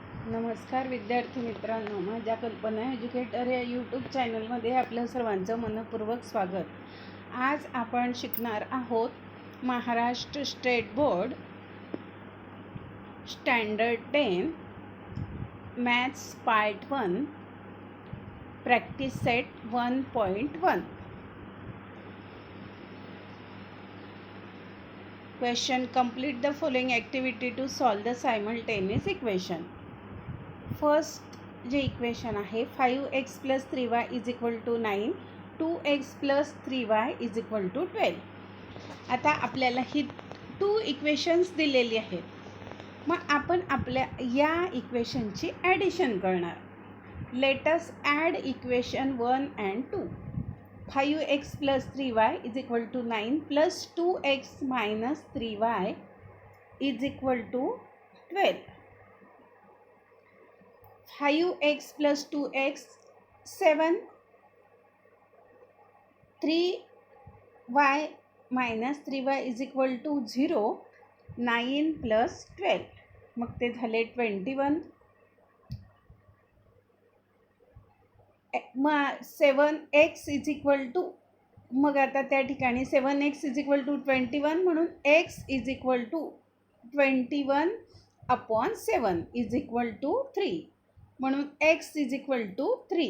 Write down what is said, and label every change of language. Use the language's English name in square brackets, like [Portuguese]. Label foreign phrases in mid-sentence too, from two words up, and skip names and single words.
[Marathi] नमस्कार विद्यार्थी मित्रांनो, माझ्या कल्पना एज्युकेटर या यूट्यूब चॅनलमध्ये आपलं सर्वांचं मनपूर्वक स्वागत. आज आपण शिकणार आहोत महाराष्ट्र स्टेट बोर्ड [English] standard 10 maths part 1 practice set 1.1. Question: complete the following activity to solve the simultaneous equation. [Marathi] फर्स्ट जे इक्वेशन आहे 5x + 3y = 9, 2x + 3y = 12. आता आपल्याला ही 2 इक्वेशन्स दिलेली आहेत. मग आपण आपल्या या इक्वेशनची ॲडिशन करणार. [English] let us add equation 1 and 2. 5x + 3y = 9 + 2x - 3y = 12. [Marathi] 5x + 2x 7, 3y - 3y = 0, 9 + 12 मग ते झाले 21. मग 7x मग आता त्या ठिकाणी 7x = 21 म्हणून x = 21/7 = 3 म्हणून x = 3.